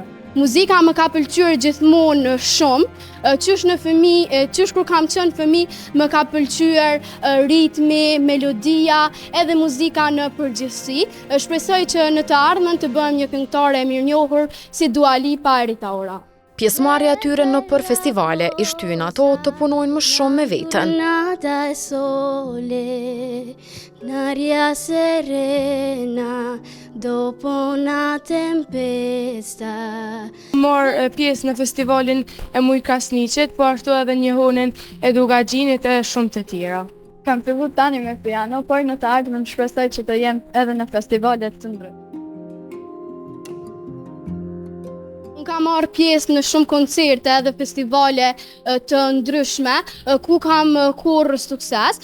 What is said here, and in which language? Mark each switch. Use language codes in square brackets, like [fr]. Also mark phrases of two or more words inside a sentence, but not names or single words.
[sq] Muzika më ka pëlqyer gjithmonë shumë, qysh kur kam qenë fëmijë më ka pëlqyer ritmi, melodia, edhe muzika në përgjithësi. Shpresoj që në të ardhmen të bëhem një këngëtare e mirënjohur si Dua Lipa e Rita Ora. Pjesëmarrja e tyre në për festivale i shtyn ato të punojnë më shumë me veten. [it] Nada e sole, n'aria serena, dopo una tempesta. [sq] Morë pjesë në festivalin e Muj Krasniqit, po ashtu edhe njohunin Edugaxhinit e shumë të tjera. Kam filluar tani me piano, por në të ardhmen shpresoj që të jem edhe në festivalet të ndryshme. Kam marrë pjesë në shumë koncerte edhe festivale të ndryshme, ku kam korrë sukses.